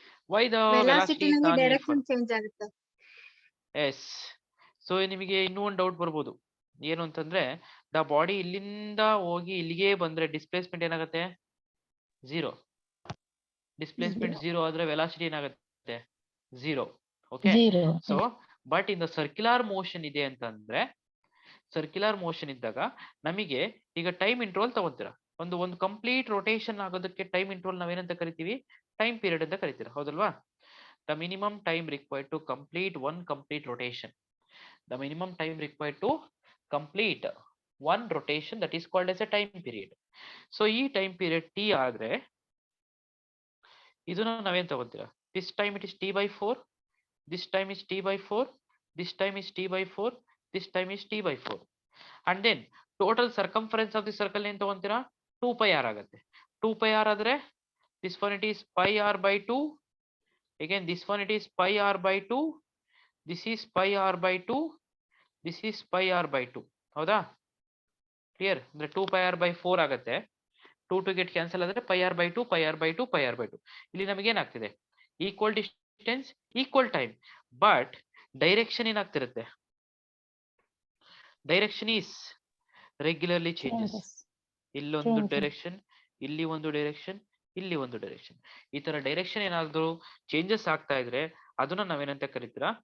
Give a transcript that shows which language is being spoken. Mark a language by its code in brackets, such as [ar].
[en] Why the velocity is non-uniform? [kn] Change ಆಗುತ್ತೆ. [en] Yes. [kn] So ನಿಮಗೆ ಇನ್ನೂ ಒಂದು ಡೌಟ್ ಬರ್ಬೋದು, ಏನು ಅಂತಂದ್ರೆ ದ ಬಾಡಿ ಇಲ್ಲಿಂದ ಹೋಗಿ ಇಲ್ಲಿಗೆ ಬಂದ್ರೆ ಡಿಸ್ಪ್ಲೇಸ್ಮೆಂಟ್ ಏನಾಗುತ್ತೆ? ಝೀರೋ. ಡಿಸ್ಪ್ಲೇಸ್ಮೆಂಟ್ ಝೀರೋ ಆದ್ರೆ ವೆಲಾಸಿಟಿ ಏನಾಗುತ್ತೆ? Zero. Okay, so but in the circular motion ಇದೆ ಅಂತಂದ್ರೆ, ಸರ್ಕ್ಯುಲರ್ ಮೋಷನ್ ಇದ್ದಾಗ ನಮಗೆ ಈಗ ಟೈಮ್ ಇಂಟ್ರೋಲ್ ತಗೋತೀರಾ, ಒಂದು ಕಂಪ್ಲೀಟ್ ರೊಟೇಷನ್ ಆಗೋದಕ್ಕೆ ಟೈಮ್ ಇಂಟ್ರೋಲ್ ನಾವೇನಂತ ಕರಿತೀವಿ? [en] time period [kn] ಅಂತ ಕರಿತೀರಾ, ಹೌದಲ್ವಾ? [en] The minimum time required to complete one complete rotation, the minimum time required to complete one rotation, that is called as a time period. [kn] So ಈ time period T ಆದ್ರೆ ಇದನ್ನ ನಾವೇನ್ ತಗೋತೀರಾ? [en] this time it is T/4, this time is T/4, this time is T/4, this time is T/4, and then total circumference of the circle [kn] ಏನ್ ತಗೊಂತೀರಾ? 2πr ಆಗುತ್ತೆ. [en] 2πr ಆದ್ರೆ this one it is pi r by 2, again this one it is pi r by 2, this is pi r by 2, this is pi r by 2, ಹೌದಾ? Clear? [kn] ಅಂದ್ರೆ 2πr by 4 ಆಗುತ್ತೆ. [en] 2 to get cancel ಆದ್ರೆ pi r by 2, pi r by 2, pi r by 2. [kn] ಇಲ್ಲಿ ನಮಗೆ ಏನಾಗ್ತಿದೆ? [en] equal distance, equal time, but direction [kn] ಏನಾಗ್ತಿರುತ್ತೆ? [en] Direction is regularly changes. [kn] ಇಲ್ಲೊಂದು direction, ಇಲ್ಲಿ ಒಂದು ಡೈರೆಕ್ಷನ್, ಇಲ್ಲಿ ಒಂದು ಡೈರೆಕ್ಷನ್. ಈ ತರ ಡೈರೆಕ್ಷನ್ ಏನಾದ್ರು ಚೇಂಜಸ್ ಆಗ್ತಾ ಇದ್ರೆ ಅದನ್ನ ನಾವೇನಂತ ಕರಿತೀರಾ?